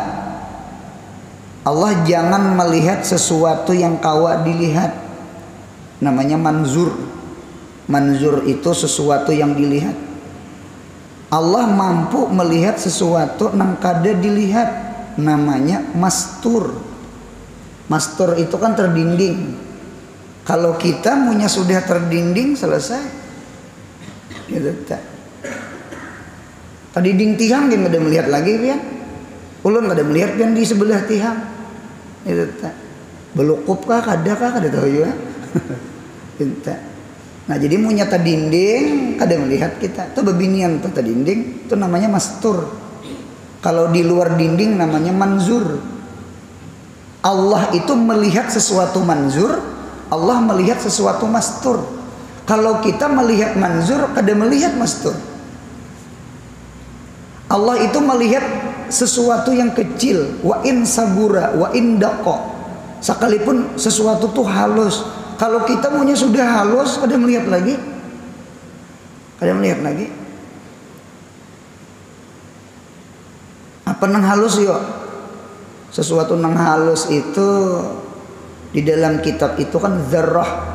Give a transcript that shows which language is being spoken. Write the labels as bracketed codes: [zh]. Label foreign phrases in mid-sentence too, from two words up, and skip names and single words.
[bjn] Allah jangan melihat sesuatu yang kawa dilihat. [id] Namanya manzur. Manzur itu sesuatu yang dilihat. [bjn] Allah mampu melihat sesuatu yang kada dilihat. [id] Namanya mastur. Mastur itu kan terdinding. Kalau kita punya sudah terdinding selesai. Gitu tak. [bjn] Tadi dinding tihang kan ada melihat lagi kan? Ulun ada melihat kan di sebelah tihang. [id] Gitu tak. [bjn] Belukup kah kada tahu juga. [id] Gitu tak. [bjn] Nah jadi punya terdinding kada melihat kita. Itu bebinian tuh terdinding. [id] Itu namanya mastur. Kalau di luar dinding namanya manzur. Allah itu melihat sesuatu manzur, Allah melihat sesuatu mastur. [bjn] Kalau kita melihat manzur, kada melihat mastur. [id] Allah itu melihat sesuatu yang kecil, [ar] وإن صبر، وإن دق. [bjn] Sekalipun sesuatu itu halus. Kalau kita punya sudah halus, kada melihat lagi. Kada melihat lagi. Apa nang halus yo? [id] Sesuatu yang halus itu di dalam kitab itu kan zarrah.